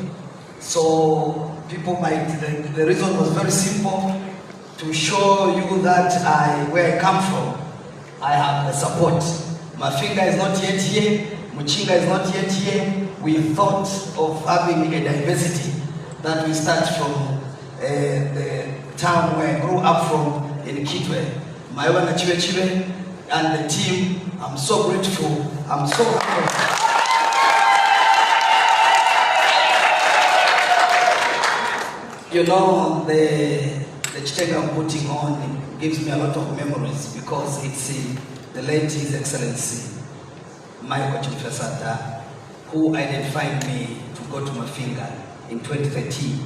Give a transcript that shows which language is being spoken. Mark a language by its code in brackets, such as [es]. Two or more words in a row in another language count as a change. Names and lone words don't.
[en] So people might, the reason was very simple, to show you that where I come from, I have the support. Mafinga is not yet here, Muchinga is not yet here. We thought of having a diversity that we start from the town where I grew up from in Kitwe. Maiwa na Chiwe and the team, I'm so grateful, I'm so happy. You know, the Chitega I'm putting on gives me a lot of memories because it's the late His Excellency Michael Santa who identified me to go to Mafinga in 2013.